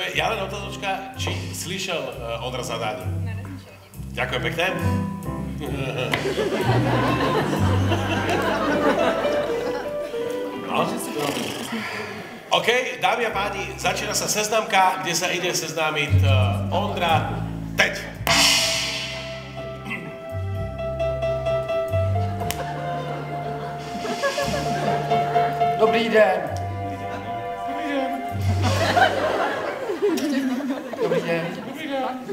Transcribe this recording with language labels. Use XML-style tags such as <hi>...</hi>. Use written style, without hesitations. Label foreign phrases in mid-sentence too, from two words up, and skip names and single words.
<sk>Ja len otázočka, či slyšel Ondra zadanie. Ďakujem pekne. No. OK, dámy a páni, začína sa seznamka, kde sa ide seznámiť Ondra teď.</sk> <cs>Dobrý den. Dobrý den. Dobrý den.</cs>